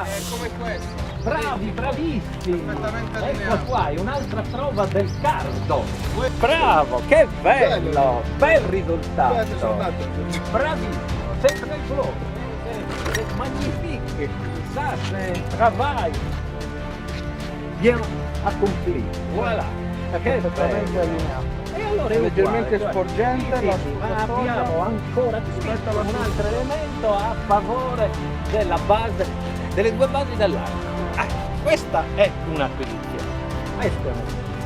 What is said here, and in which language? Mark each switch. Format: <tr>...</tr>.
<it>Come questo. Bravi, bravissimi! Ecco qua, è un'altra prova del cardo! Bravo, che bello! Bel risultato! Bravissimo, sempre il flow!</it> <fr>Magnifique! ça c'est travail bien accompli. Voilà.</fr> <it>Perfettamente allineato. E allora è Leggermente uguale, sporgente, sì, la sì, ma sottofondo. abbiamo ancora un altro elemento a favore della base, delle due basi dell'arco. Questa è un'acquisizione. Questa è una.</it>